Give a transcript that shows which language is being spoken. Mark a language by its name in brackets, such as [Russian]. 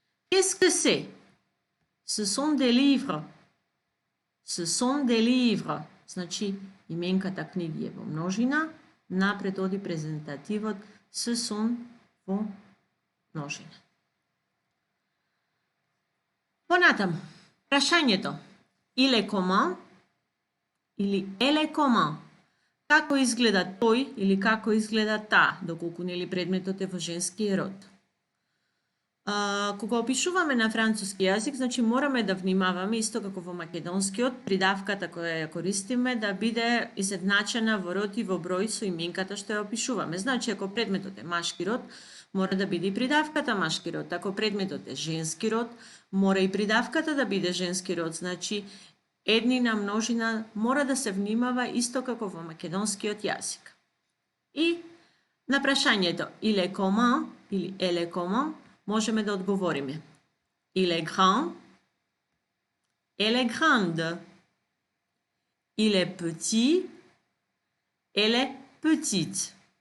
[French] Qu'est-ce que c'est? Ce sont des livres. Ce sont des livres. [Macedonian] Значи, именката книги е во множина, напред оди презентативот [French] ce sont [Macedonian] во множина. Понатаму, прашањето [French] il est comment [Macedonian] или [French] elle est comment? [Macedonian] Како изгледа тој или како изгледа таа, доколку нели предметот е во женски род? Кога опишуваме на француски јазик, значи мораме да внимаваме, исто како во македонскиот, придавката која ја користиме да биде изедначена во род и во број со именката што ја опишуваме. Значи, ако предметот е машки род, мора да биде и придавката машки род. Ако предметот е женски род, мора и придавката да биде женски род. Значи, еднина, множина, мора да се внимава исто како во македонскиот јазик. И на прашањето [French] il est comment [Macedonian] или [French] elle est comment, [Macedonian] можеме да одговориме. [French] Il est grand, elle est grande. Il est petit, elle est petite.